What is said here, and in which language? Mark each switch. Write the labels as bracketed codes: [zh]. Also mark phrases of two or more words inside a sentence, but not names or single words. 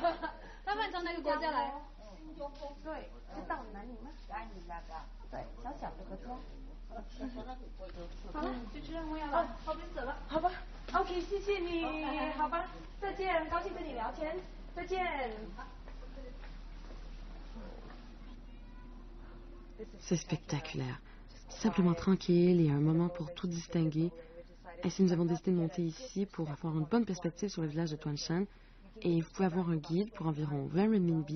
[zh] 他问从哪个国家来？对，是到哪里吗？对，小小的国家。好了，就这样，我要后边走了。好吧 ，OK， 谢谢你，好吧，再见，高兴跟你聊天，再见。 [fr] C'est spectaculaire. Simplement tranquille et un moment pour tout distinguer. Ainsi, nous avons décidé de monter ici pour avoir une bonne perspective sur le village de Tuanshan. Et vous pouvez avoir un guide pour environ 20 renminbi.